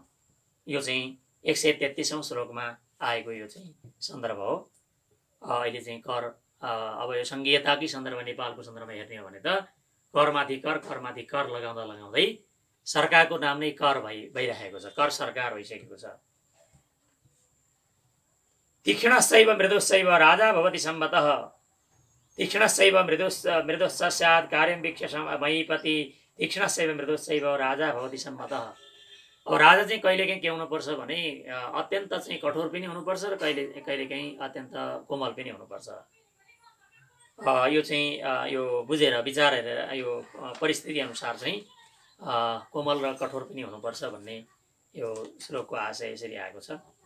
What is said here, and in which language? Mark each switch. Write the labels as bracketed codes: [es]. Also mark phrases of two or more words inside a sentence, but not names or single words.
[ne] यो चाहिँ 133औं श्लोकमा आएको यो चाहिँ सन्दर्भ हो। अहिले चाहिँ कर, अब यो सङ्घीयताकै सन्दर्भ, नेपालको सन्दर्भमा हेर्ने हो भने त करमाथि कर लगाउँदा लगाउँदै सरकारको नाम नै कर भइरहेको छ, कर सरकार भइसकेको छ। [sa] तीक्ष्णश्चैव मृदुश्चैव राजा भवति सम्मतः। तीक्ष्णश्चैव मृदुश्च स्यात् कार्यं वीक्ष्य महीपति। तीक्ष्णश्चैव मृदुश्चैव राजा भवति सम्मतः। [ne] अब राजा चाहिँ कहिलेकाहीँ के हुनुपर्छ भने अत्यन्त चाहिँ कठोर पनि हुनुपर्छ र कहिलेकाहीँ अत्यन्त कोमल पनि हुनुपर्छ। यो चाहिँ यो बुझेर विचारेर यो परिस्थिति अनुसार चाहिँ कोमल र कठोर पनि हुनुपर्छ भन्ने यो श्लोकको आशय यसरी आएको छ।